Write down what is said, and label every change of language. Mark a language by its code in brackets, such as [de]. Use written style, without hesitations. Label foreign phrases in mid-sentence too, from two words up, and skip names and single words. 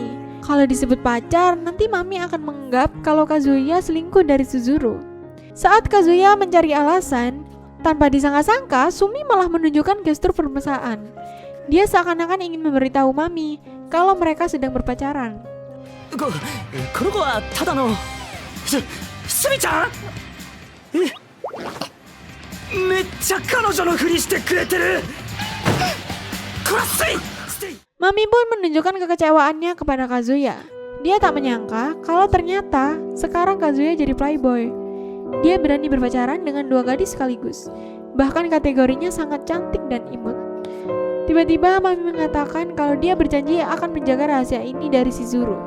[id] Kalau disebut pacar, nanti Mami akan menganggap kalau Kazuya selingkuh dari Shizuru. Saat Kazuya mencari alasan, tanpa disangka-sangka, Sumi malah menunjukkan gestur permesraan. Dia seakan-akan ingin memberitahu Mami kalau mereka sedang berpacaran. [ja] この子はただのすみちゃん？めっちゃ彼女のふりしてくれてる。 [id] Mami pun menunjukkan kekecewaannya kepada Kazuya. Dia tak menyangka kalau ternyata sekarang Kazuya jadi playboy. Dia berani berpacaran dengan dua gadis sekaligus. Bahkan kategorinya sangat cantik dan imut. Tiba-tiba Mami mengatakan kalau dia berjanji akan menjaga rahasia ini dari Shizuru.